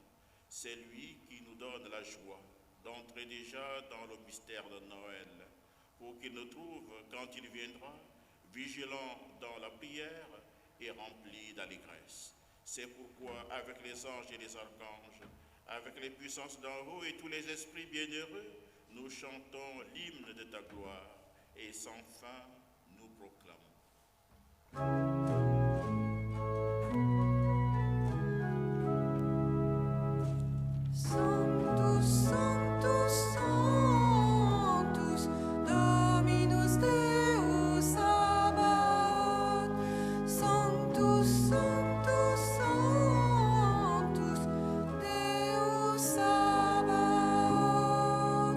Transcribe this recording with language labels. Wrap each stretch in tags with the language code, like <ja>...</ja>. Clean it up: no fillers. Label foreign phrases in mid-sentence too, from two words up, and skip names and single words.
<fr>C'est lui qui nous donne la joie d'entrer déjà dans le mystère de Noël, pour qu'il nous trouve, quand il viendra, vigilants dans la prière et remplis d'allégresse. C'est pourquoi, avec les anges et les archanges, avec les puissances d'en haut et tous les esprits bienheureux, nous chantons l'hymne de ta gloire et sans fin nous proclamons.</fr> <la>Sanctus, Sanctus, Sanctus, Dominus Deus Sabaoth. Sanctus, Sanctus, Sanctus, Deus Sabaoth.</la>